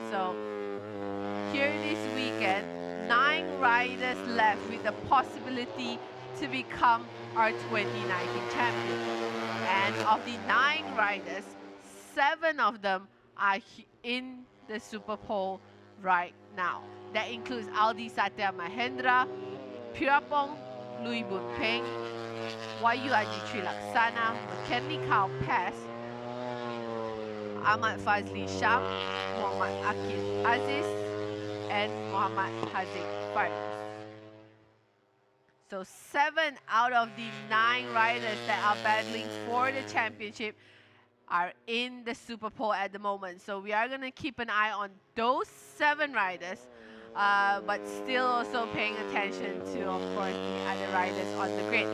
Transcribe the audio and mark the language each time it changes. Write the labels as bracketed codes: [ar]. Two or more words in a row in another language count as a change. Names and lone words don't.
[en] So here this weekend, 9 riders left with the possibility to become our 2019 champion. And of the 9 riders, 7 of them are in the Superpole right now. That includes Aldi Satya Mahendra, Priyapong Lui Bunpeng, Wayu Ajitri Laksana, McKinley Kyle Pass, Ahmad Fazli Sham, Muhammad Akil Aziz, and Muhammad Haziq Faris. So 7 out of the 9 riders that are battling for the championship are in the Superpole at the moment. So we are going to keep an eye on those 7 riders, but still also paying attention to, of course, the other riders on the grid.